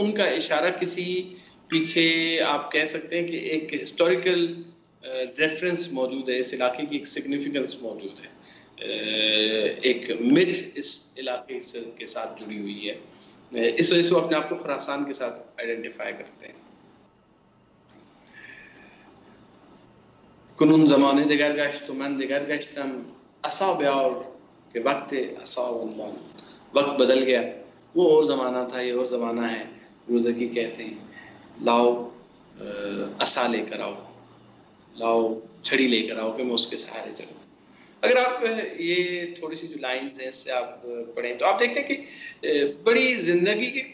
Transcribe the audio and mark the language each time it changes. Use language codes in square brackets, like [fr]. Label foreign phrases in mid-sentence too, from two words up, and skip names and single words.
[ur] ان کا اشارہ کسی پیچھے آپ کہہ سکتے ہیں کہ ایک [en] historical reference [ur] موجود ہے، اس علاقے کی ایک سگنیفیکنس موجود ہے. ایک متھ اس علاقے کے ساتھ جڑی ہوئی ہے، اس وجہ سے وہ اپنے آپ کو خراسان کے ساتھ آئیڈینٹیفائی کرتے ہیں۔ [fa] کنون زمانے دگر گشت و من دگر گشتم، عصا بیار کہ وقت عصا اللہ، [ur] وقت بدل گیا، وہ اور زمانہ تھا، یہ اور زمانہ ہے۔ رودکی کہتے ہیں لاؤ عصا لے کر آؤ، لاؤ چھڑی لے کر آؤ کہ میں اس کے سہارے چلوں۔ اگر آپ یہ تھوڑی سی جو لائنز ہیں اس سے آپ پڑھیں تو آپ دیکھتے ہیں کہ بڑی زندگی کے